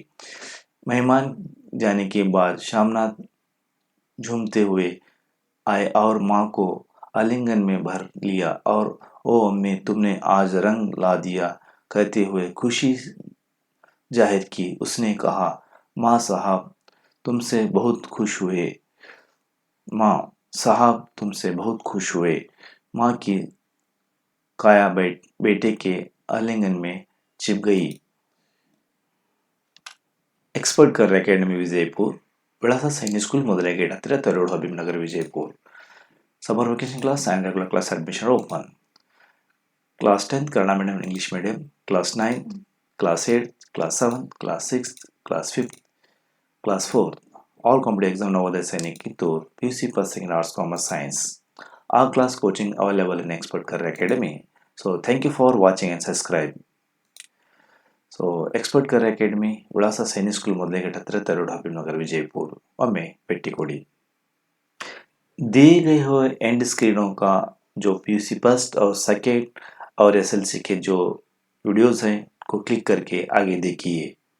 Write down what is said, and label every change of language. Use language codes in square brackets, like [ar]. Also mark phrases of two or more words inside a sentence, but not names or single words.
[hi] मेहमान जाने के बाद श्यामनाथ झूमते हुए आए और माँ को आलिंगन में भर लिया और ओ अम्मी तुमने आज रंग ला दिया कहते हुए खुशी जाहिर की। उसने कहा माँ साहब तुमसे बहुत खुश हुए। माँ साहब तुमसे बहुत खुश हुए। माँ की काया बेटे के आलिंगन में छिप गई। [kn] ಎಕ್ಸ್ಪರ್ಟ್ ಕರ್ ಅಕಾಡೆಮಿ ವಿಜಯಪುರ್ ವಿಳಾಸ ಸೈನಿಕ್ ಸ್ಕೂಲ್ ಮೊದಲ ಗೇಟ್ ಹತ್ತಿರ ತರೋಡ್ ಹಬೀಬ್ನಗರ್ ವಿಜಯಪುರ್. [en] summer vacation class and regular class admission open. class 10th Kannada medium English medium, class 9th, class 8th, class 7th, class 6th, class 5th, class 4th. All competitive exam Navodaya Sainik Kittur, PUC First Second Arts Commerce Science. All class coaching available in Expert Career Academy. So thank you for watching and subscribe. [kn] ಸೊ ಎಕ್ಸ್ಪರ್ಟ್ ಕರಿಯರ್ ಅಕಾಡೆಮಿ ವಿಳಾಸ ಸೈನಿಕ್ ಸ್ಕೂಲ್ ಮೊದಲೇ ಗೇಟ್ ಹತ್ರ ತರೋಡ್ ಹಬೀಬ್‌ನಗರ್ ವಿಜಯಪುರ. ಒಮ್ಮೆ ಭೇಟಿ ಕೊಡಿ. [hi] दिए गए हुए [en] end screens [hi] का जो [en] PUC first [hi] और सेकेंड और एसएलसी के जो वीडियोस हैं को क्लिक करके आगे देखिए.